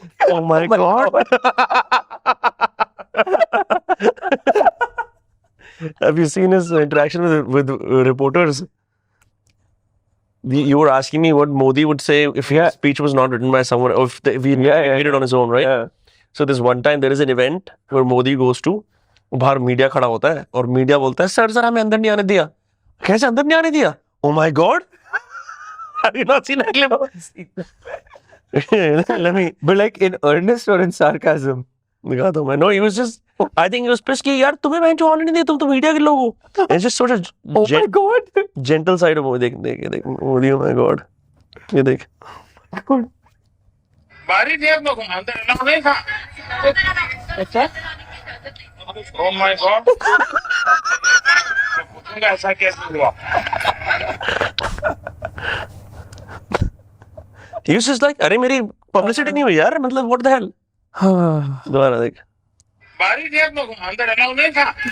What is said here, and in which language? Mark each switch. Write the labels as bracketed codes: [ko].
[en] Oh my God. Have you seen his interaction with reporters? You were asking me what Modi would say if his speech was not written by someone, or if he made it on his own, right? Yeah. So this one time there is an event where Modi goes to, [hi] बाहर media खड़ा होता है और media बोलता है sir हमें अंदर नहीं आने दिया. कैसे अंदर नहीं आने दिया? [en] Oh my God. Have you not seen that clip? Let me. But like in earnest or in sarcasm? [hi] दिखाता हूँ मैं. [en] No, he was just. I think he was pissed [hi] कि यार तुम्हें मैं जो ऑन नहीं दिया, तुम तो मीडिया के लोग हो. [en] It's just sort of Oh my God. gentle side of Modi. [hi] देख Modi. [en] Oh my God. [hi] ये देख. बारी थी हम लोग अंदर अलाउ नहीं था. अच्छा. [en] Oh my God. [hi] ऐसा कैसे हुआ? [en] He was just like, [hi] अरे मेरी publicity नहीं हुई यार, मतलब [en] what the hell. [hi] दोबारा देख. बारी थी हम लोग अंदर अलाउ नहीं था.